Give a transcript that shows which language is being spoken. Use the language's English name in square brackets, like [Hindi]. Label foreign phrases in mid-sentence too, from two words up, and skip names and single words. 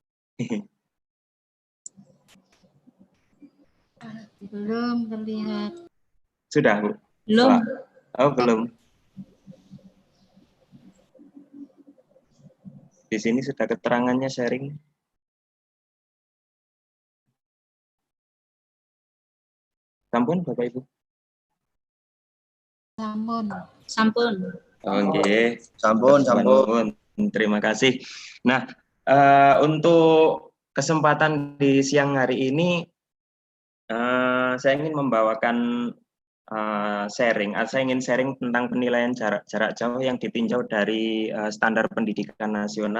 [Indonesian] Belum terlihat. Sudah, Bu? Belum. Pak? Oh, belum. Di sini sudah keterangannya sharing. Sampun, Bapak Ibu? [Balinese] Sampun. Sampun. [Indonesian] Oh, nggih. [Balinese] Sampun, sampun. [Indonesian] Terima kasih. Nah, untuk kesempatan di siang hari ini, saya ingin membawakan saya ingin sharing tentang penilaian jarak jauh yang ditinjau dari standar pendidikan nasional.